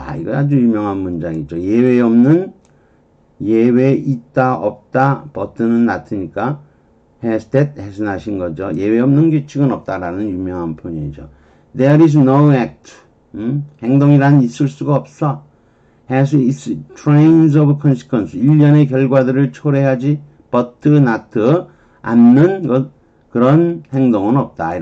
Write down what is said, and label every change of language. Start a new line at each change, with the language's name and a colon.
Korean: 이거 아주 유명한 문장이죠. 예외 없는, 예외 있다, 없다, but는 not니까 has that, has not인 거죠. 예외 없는 규칙은 없다라는 유명한 표현이죠.
English: There is no act.
Korean: 행동이란 있을 수가 없어.
English: has its trains of consequence.
Korean: 일련의 결과들을 초래하지
English: but not
Korean: 않는 것, 그런 행동은 없다.